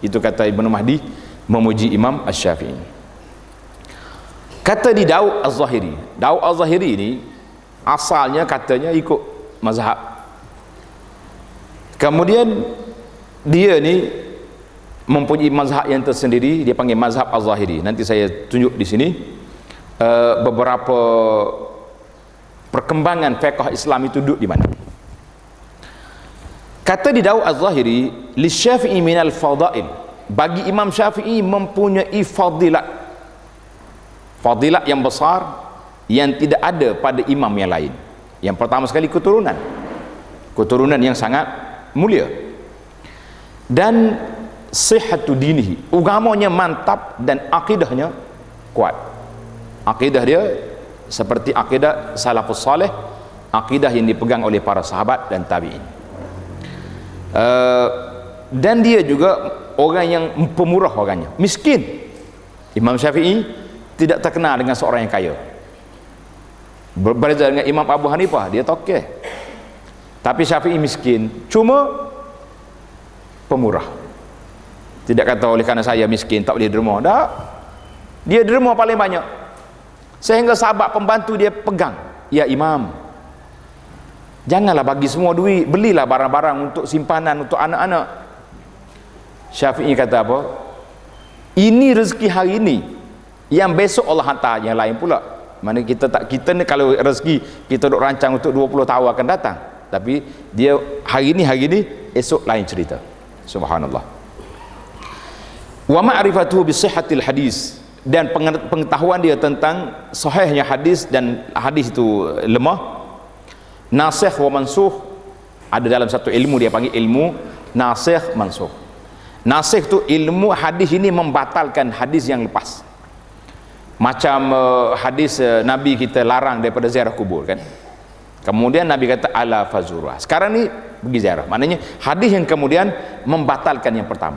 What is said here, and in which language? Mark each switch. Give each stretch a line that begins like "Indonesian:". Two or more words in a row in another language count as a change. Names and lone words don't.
Malay: Itu kata Ibnu Mahdi memuji Imam Asy-Syafi'i. Kata di Daud Az-Zahiri, Daud Az-Zahiri ini asalnya katanya ikut mazhab, kemudian dia ni mempunyai mazhab yang tersendiri, dia panggil mazhab Az-Zahiri. Nanti saya tunjuk di sini beberapa perkembangan fiqh Islam itu duduk di mana. Kata di Daud Az-Zahiri,
Arabic: للشافعي من الفضائل,
Malay: bagi Imam Syafi'i mempunyai fadilat yang besar yang tidak ada pada imam yang lain. Yang pertama sekali keturunan yang sangat mulia, dan
Arabic: صحة دينه,
Malay: agamanya mantap dan akidahnya kuat. Akidah dia seperti akidah salafus saleh, akidah yang dipegang oleh para sahabat dan tabi'in. Dan dia juga orang yang pemurah orangnya, miskin. Imam Syafi'i tidak terkenal dengan seorang yang kaya. Berbeza dengan Imam Abu Hanifah, dia tokeh. Tapi Syafi'i miskin, cuma pemurah. Tidak kata oleh kerana saya miskin tak boleh derma. Tak. Dia derma paling banyak. Sehingga sahabat pembantu dia pegang, ya Imam, janganlah bagi semua duit, belilah barang-barang untuk simpanan untuk anak-anak. Syafi'i kata apa? Ini rezeki hari ini, yang besok Allah hantar yang lain pula. Mana kita ni kalau rezeki kita duk rancang untuk 20 tahun akan datang, tapi dia hari ni esok lain cerita. Subhanallah.
Arabic: ومعرفته بصحة الحديث,
Malay: dan pengetahuan dia tentang sahihnya hadis, dan hadis itu lemah.
Arabic: ناسخ ومنسوخ,
Malay: ada dalam satu ilmu dia panggil ilmu
Arabic: ناسخ منسوخ.
Malay: Nasikh tu ilmu hadis ini membatalkan hadis yang lepas. Macam hadis Nabi kita larang daripada ziarah kubur kan. Kemudian Nabi kata
Arabic: ألا فزوروا.
Malay: Sekarang ni pergi ziarah. Maknanya hadis yang kemudian membatalkan yang pertama.